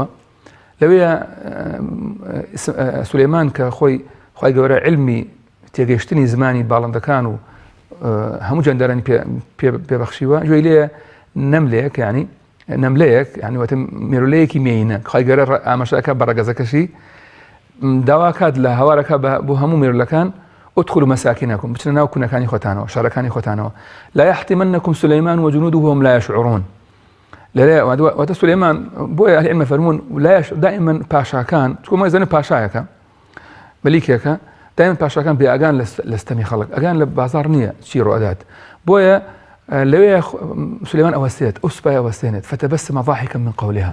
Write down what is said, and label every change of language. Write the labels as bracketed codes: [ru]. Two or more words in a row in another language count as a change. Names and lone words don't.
[ckb] لەوەیە سولێمان کە خۆی گەورە علمی تێگەیشتنی زمانی باڵندەکان و هەموو جەندەرانی پێبەخشیوە، گوێی لێیە نەملەیەک ینی نەملەیەک ینی واتە مێرولەیەکی مێینە خی گەورە ئاماژەکە بە ڕەگەزەکەشی داواکات لە هەوارەکە بۆ هەموو مێرولەکان [ar] ادخلوا مساكنكم [ckb] بچنە ناو کونەکانی خۆتانەوە، شارەکانی خۆتانەوە. [ar] لا يحطمنكم سليمان وجنوده وهم لا يشعرون. [ckb] واتە سولێمان بۆیە ئەهلی علم فەرموون دائما پاشاکان، چکۆ مەزانێ پاشایەکە مەلیکێکە دائما پاشاکان بێئاگان لە ستەمی خەڵک، ئەگان لە بازار نییە چی ڕۆدات. بۆیە لەوەیە سولێمان ئەوەستێت ئەو سوپای ئەوەستێنێت [ar] فتەبەسەمە ضاحكا من قولها.